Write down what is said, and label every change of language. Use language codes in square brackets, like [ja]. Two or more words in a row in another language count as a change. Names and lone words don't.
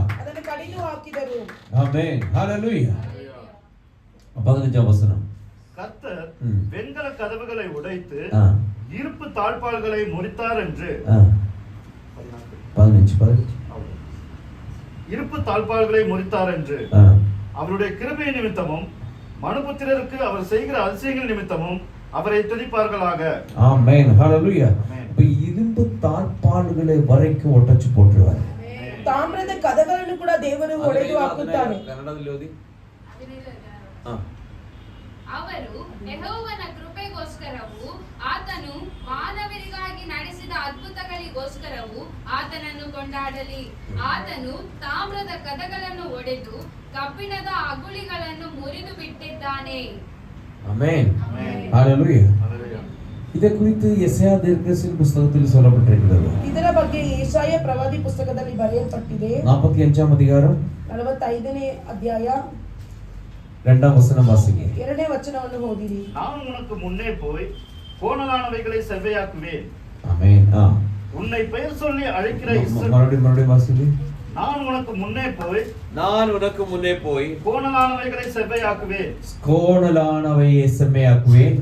[kn] ಅದನ್ನು ಕಡಿದು ಹಾಕಿದರು. [ta] ஆமென் ஹalleluya. 15ஆம் வசனம். கர்த்தர் வெண்கல கதவுகளை உடைத்து ஆ இருப்பு தாழ்பாள்களை முறித்தார் என்று 15 இருப்பு தாழ்பாள்களை முறித்தார் என்று அவருடைய கிருபை நிமித்தமும் மனுபுத்திரருக்கு அவர் செய்கிற அதிசயங்கள் நிமித்தமும் அவரை துதிப்பார்களாக. ஆமென் ஹalleluya. இப்ப இரும்பு தாழ்பாள்களை வரைக்கும் ஒட்டச்சு போட்டுருவார். [kn] ತಾಮ್ರದ ಕದಗಳನ್ನು ಕೂಡ ದೇವರು ಒಡೆದು ಹಾಕುತ್ತಾರೆ. ಕನ್ನಡದಲ್ಲಿ ಓದಿ. ಅವರು ಯೆಹೋವನ ಕೃಪೆಗೋಸ್ಕರವೂ ಆತನು ಮಾನವರಿಗಾಗಿ ನಡೆಸಿದ ಅದ್ಭುತಗಳಿಗೋಸ್ಕರವೂ ಆತನನ್ನು ಕೊಂಡಾಡಲಿ. ಆತನು ತಾಮ್ರದ ಕದಗಳನ್ನು ಒಡೆದು ಕಬ್ಬಿಣದ ಅಗುಳಿಗಳನ್ನು ಮುರಿದು ಬಿಟ್ಟಿದ್ದಾನೆ. [ta] ஆமென் ஹalleluya. இதை குறித்து எசாயா தீர்க்கதரிசியின் புத்தகத்தில் சொல்லப்பட்டிருக்கிறது. [kn] ಇದರ ಬಗ್ಗೆ ಯೆಶಾಯ ಪ್ರವಾದಿ ಪುಸ್ತಕದಲ್ಲಿ ಬರೆಯಲ್ಪಟ್ಟಿದೆ. [ta] 45ஆம் அதிகாரம் [kn] 45ನೇ ಅಧ್ಯಾಯ [ta] 2ஆம் வசனம் வாசிங்க. [kn] 2ನೇ ವಚನವನ್ನು ಓದಿರಿ. [ta] நான் உனக்கு முன்னே போய் கோணலானவைகளை செவ்வையாக்குவேன். ஆமென். உன்னை பெயர் சொல்லி அழைக்கிற மறுபடியும் வாசிங்க. நான் உனக்கு முன்னே போய் கோணலானவைகளை செவ்வையாக்குவேன். கோணலானவையை செம்மையாக்குவேன்.